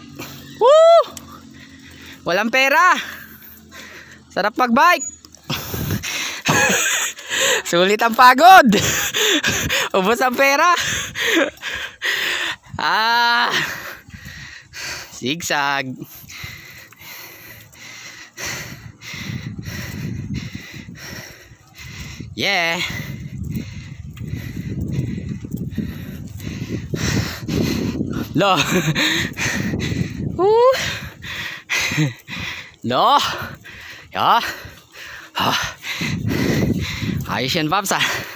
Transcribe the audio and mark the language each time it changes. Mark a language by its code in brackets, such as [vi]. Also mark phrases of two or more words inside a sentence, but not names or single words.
[tl] Woo! Walang pera. Sarap mag-bike. Sulit ang pagod. Ubos ang pera. Ah. Sigsag. Yeah. Lo. Lo. Ya. Ayos yan, Paps, ah.